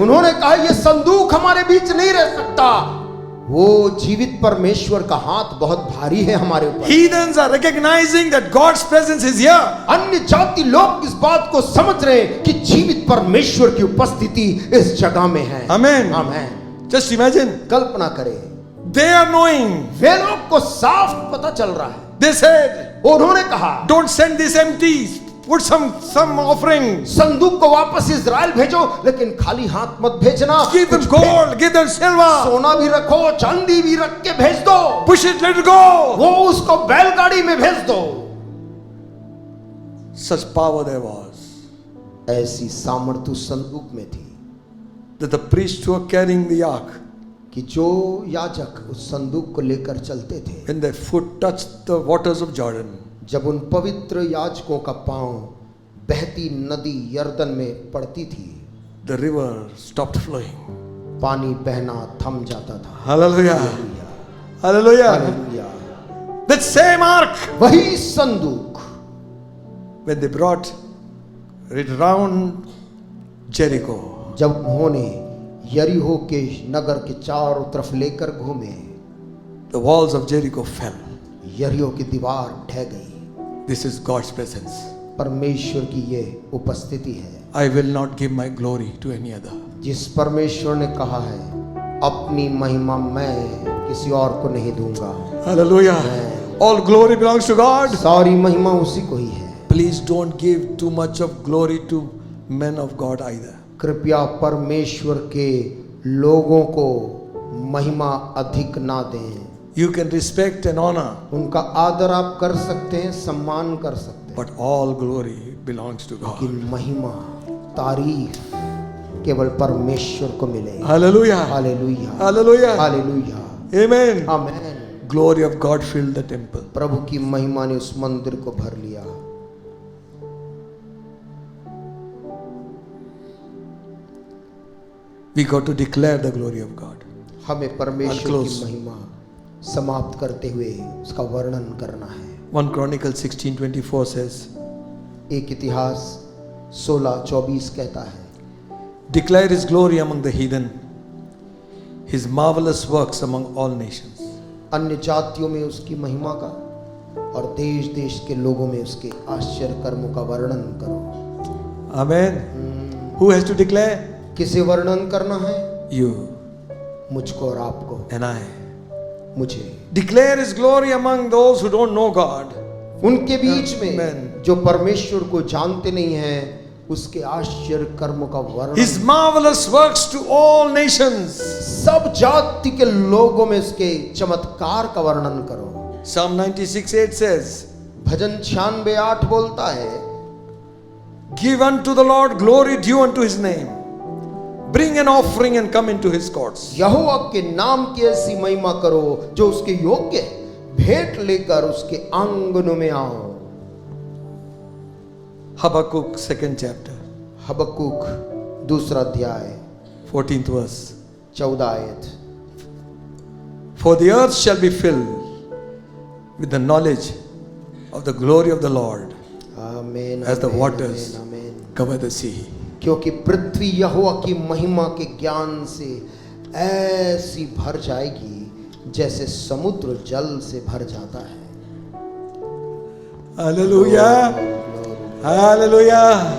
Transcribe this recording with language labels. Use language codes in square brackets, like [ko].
[hi] उन्होंने कहा ये संदूक हमारे बीच नहीं रह सकता। वो जीवित परमेश्वर का हाथ बहुत भारी है हमारे ऊपर। [en] Heathens are recognizing that God's presence is here. [hi] अन्य जाति लोग इस बात को समझ रहे हैं कि जीवित परमेश्वर की उपस्थिति इस जगह में है। [en] Amen. [hi] आमेन। [en] Just imagine. [hi] कल्पना करें, [en] They are knowing. [hi] वे लोग को साफ पता चल रहा है। [en] They said, [hi] उन्होंने कहा [en] don't send this empty. Put some offering. [hi] संदूक को वापस इजराइल भेजो, लेकिन खाली हाथ मत भेजना। [en] Give them [hi] कुछ [en] gold. Give them silver. [hi] सोना भी रखो, चांदी भी रख के भेज दो। [en] Push it. Let it go. [hi] वो उसको बैलगाड़ी में भेज दो। [en] Such power there was. [hi] ऐसी सामर्थ्य उस संदूक में थी [en] That the priests who were carrying the ark, [hi] कि जो याजक उस संदूक को लेकर चलते थे, [en] when their foot touched the waters of Jordan, [hi] जब उन पवित्र याजकों का पांव बहती नदी यर्दन में पड़ती थी, [en] the river stopped flowing. [hi] पानी बहना थम जाता था। [en] Hallelujah. Hallelujah. [hi] Hallelujah. [en] That same ark, [hi] वही संदूक [en] when they brought it round Jericho, [hi] जब उन्होंने यरीहो के नगर के चारों तरफ लेकर घूमे, [en] the walls of Jericho fell. [hi] यरीहो की दीवार ढह गई। [en] This is God's presence. [hi] परमेश्वर की ये उपस्थिति है। [en] I will not give my glory to any other. [hi] जिस परमेश्वर ने कहा है अपनी महिमा मैं किसी और को नहीं दूंगा। [en] Hallelujah. All glory belongs to God. [hi] सारी महिमा उसी को ही है। [en] Please don't give too much of glory to men of God either. [hi] कृपया परमेश्वर के लोगों को महिमा अधिक ना दें। [en] You can respect and honor, [hi] उनका आदर आप कर सकते हैं, सम्मान कर सकते हैं, [en] but all glory belongs to God. [hi] लेकिन महिमा तारीफ केवल परमेश्वर को मिले। [en] Hallelujah. [hi] Hallelujah, [en] Hallelujah. [hi] Hallelujah, [en] Amen. [hi] Amen. [en] Glory of God filled the temple. [hi] प्रभु की महिमा ने उस मंदिर को भर लिया। [en] We got to declare the glory of God. [hi] हमें परमेश्वर [en] I'll [hi] की [en] close. [hi] महिमा समाप्त करते हुए उसका वर्णन करना है। [en] 1 Chronicles 16:24 says, [hi] एक इतिहास 16:24 कहता है, [en] declare his glory among the heathen, his marvelous works among all nations. [hi] अन्य जातियों में उसकी महिमा का और देश देश के लोगों में उसके आश्चर्य कर्मों का वर्णन करो। [en] Amen. Who has to declare? [hi] किसे वर्णन करना है? [en] You [hi] मुझको और आपको, [en] and I. [hi] मुझे। [en] Declare his glory among those who don't know God. [hi] उनके बीच [en] Amen. [hi] में जो परमेश्वर को जानते नहीं हैं, उसके आश्चर्य कर्मों का वर्णन, [en] His marvelous works to all nations. [hi] सब जाति के लोगों में उसके चमत्कार का वर्णन करो। [en] Psalm 96:8 says, [hi] भजन 96:8 बोलता है, [en] give unto the Lord glory due unto his name. Bring an offering and come into his courts. [hi] यहोवा के नाम की ऐसी महिमा करो जो उसके योग्य है, भेंट लेकर उसके आंगनों में आओ। [en] Habakkuk 2nd chapter, [hi] हबक्कुक 2 अध्याय [en] 14th verse. [hi] 14 आयत। [en] For the earth shall be filled with the knowledge of the glory of the Lord [hi] आमीन, [en] as the [hi] आमीन, [en] waters [hi] आमीन, आमीन। [en] cover the sea. [hi] क्योंकि पृथ्वी यहोवा की महिमा के ज्ञान से ऐसी भर जाएगी जैसे समुद्र जल से भर जाता है। [en] Hallelujah. Hallelujah.